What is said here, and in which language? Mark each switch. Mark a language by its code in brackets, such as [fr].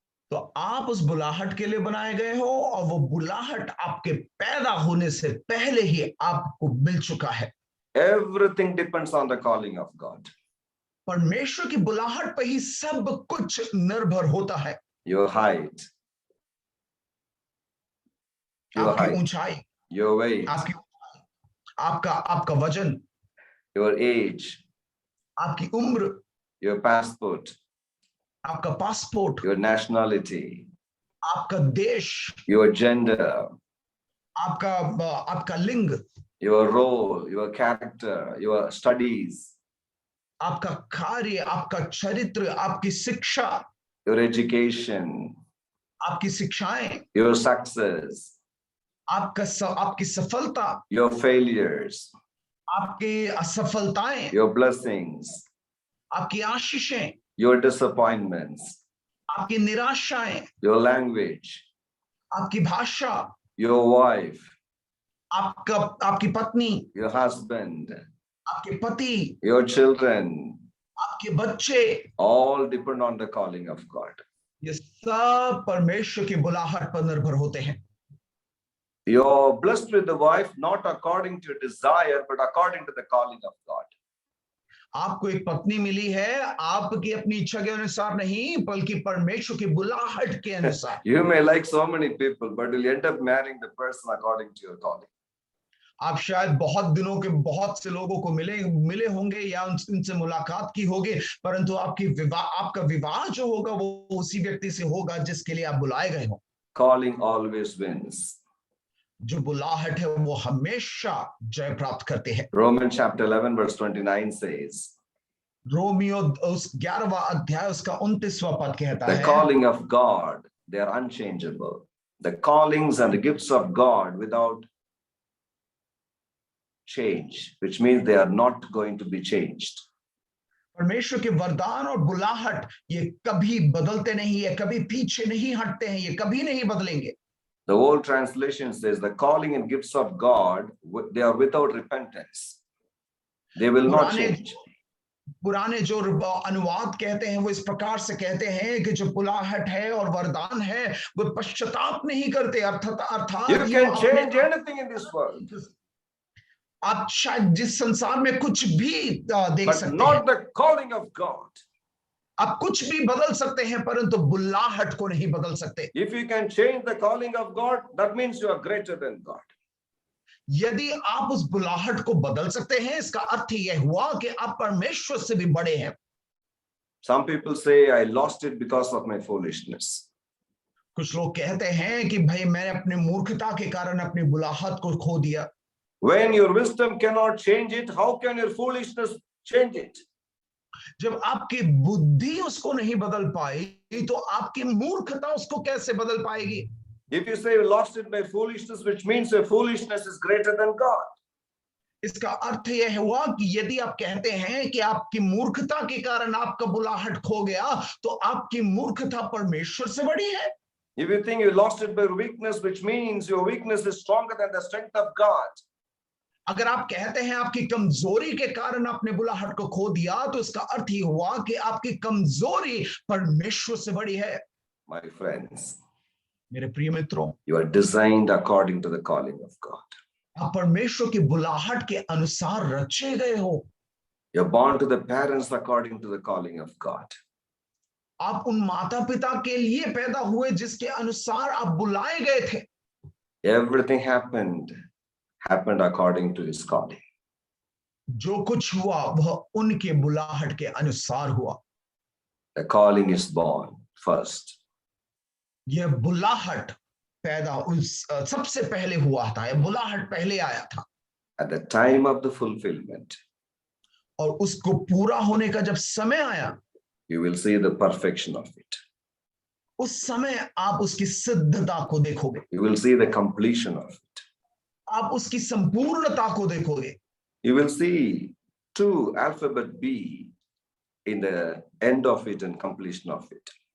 [hi] तो आप उस बुलाहट के लिए बनाए गए हो, और वो बुलाहट आपके पैदा होने से पहले ही आपको मिल चुका है। [en] Everything depends on the calling of God. [hi] परमेश्वर की बुलाहट पर ही सब कुछ निर्भर होता है। [en] Your height, [hi] आपकी ऊंचाई, [en] your weight, [hi] आपका वजन, [en] your age, [hi] आपकी उम्र, [en] your passport, [hi] आपका पासपोर्ट, [en] your nationality, [hi] आपका देश, [en] your gender, [hi] आपका लिंग, [en] your role, your character, your studies, [hi] आपका कार्य, आपका चरित्र, आपकी शिक्षा, [en] your education, [hi] आपकी शिक्षाएं, [en] your success, [hi] आपकी सफलता, [en] your failures, [hi] आपकी असफलताएं, [en] your blessings, [hi] आपकी आशीषें, [en] your disappointments, [hi] आपकी निराशाएं, [en] your language, [hi] आपकी भाषा, [en] your wife, [hi] आपकी पत्नी, [en] your husband, [hi] आपके पति, [en] your children, [hi] आपके बच्चे, [en] all depend on the calling of God. [hi] ये सब परमेश्वर की बुलाहट पर निर्भर होते हैं। [en] You're blessed with the wife not according to your desire but according to the calling of God. [hi] आपको एक पत्नी मिली है आपकी अपनी इच्छा के अनुसार नहीं, बल्कि परमेश्वर की बुलाहट के अनुसार। [en] You may like so many people but you'll end up marrying the person according to your calling. [hi] आप शायद बहुत दिनों के बहुत से लोगों को मिले होंगे या उनसे मुलाकात की होगी, परंतु आपका विवाह जो होगा वो उसी व्यक्ति से होगा जिसके लिए आप बुलाए गए हो। [en] Calling always wins. [hi] जो बुलाहट है वो हमेशा जय प्राप्त करते हैं। [en] Romans chapter 11 verse 29 says, [hi] Romeo उस 11वां अध्याय उसका 29वां पद कहता [en] the [hi] है, [en] calling of God, they are unchangeable. The callings and the gifts of God without change, which means they are not going to be changed. [hi] परमेश्वर के वरदान और बुलाहट ये कभी बदलते नहीं है, कभी पीछे नहीं हटते हैं, ये कभी नहीं बदलेंगे। [en] The old translation says the calling and gifts of God, they are without repentance. They will not change. [hi] पुराने जो अनुवाद कहते हैं वो इस प्रकार से कहते हैं कि जो बुलाहट है और वरदान है वो पश्चाताप नहीं करते, अर्थात [en] You can change anything in this world, [hi] आप शायद जिस संसार में कुछ भी देख [en] but [hi] सकते [en] not [hi] हैं, [en] the calling of God. [hi] आप कुछ भी बदल सकते हैं परंतु बुलाहट को नहीं बदल सकते। [en] If you can change the calling of God, that means you are greater than God. [hi] यदि आप उस बुलाहट को बदल सकते हैं, इसका अर्थ यह हुआ कि आप परमेश्वर से भी बड़े हैं। [en] Some people say, I lost it because of my foolishness. [hi] कुछ लोग कहते हैं कि भाई मैंने अपने मूर्खता के कारण अपनी बुलाहट को खो दिया। [en] When your wisdom cannot change it, how can your foolishness change it? [hi] जब आपकी बुद्धि उसको नहीं बदल पाई तो आपकी मूर्खता उसको कैसे बदल पाएगी? [en] If you say you lost it by foolishness, which means your foolishness is greater than God. [hi] इसका अर्थ यह हुआ कि यदि आप कहते हैं कि आपकी मूर्खता के कारण आपका बुलाहट खो गया तो आपकी मूर्खता परमेश्वर से बड़ी है। [en] If you think you lost it by weakness, which means your weakness is stronger than the strength of God. [hi] अगर आप कहते हैं आपकी कमजोरी के कारण आपने बुलाहट को खो दिया तो इसका अर्थ ये हुआ कि आपकी कमजोरी परमेश्वर से बड़ी है। [en] My friends, [hi] मेरे प्रिय मित्रों, [en] you are designed according to the calling of God. [hi] आप परमेश्वर की बुलाहट के अनुसार रचे गए हो। [en] You're born to the parents according to the calling of God. [hi] आप उन माता पिता के लिए पैदा हुए जिसके अनुसार आप बुलाए गए थे। [en] Everything happened according to his calling. [hi] जो कुछ हुआ वह उनके बुलाहट के अनुसार हुआ। [en] The calling is born first. [hi] यह बुलाहट पैदा उस सबसे पहले हुआ था, यह बुलाहट पहले आया था। [en] At the time of the fulfillment, [hi] और उसको पूरा होने का जब समय आया, [en] you will see the perfection of it. [hi] उस समय आप उसकी सिद्धता को देखोगे। [en] You will see the completion of it. [hi] आप उसकी संपूर्णता को देखोगे। [en] You will see 2 alphabet B in the end of it and completion of it.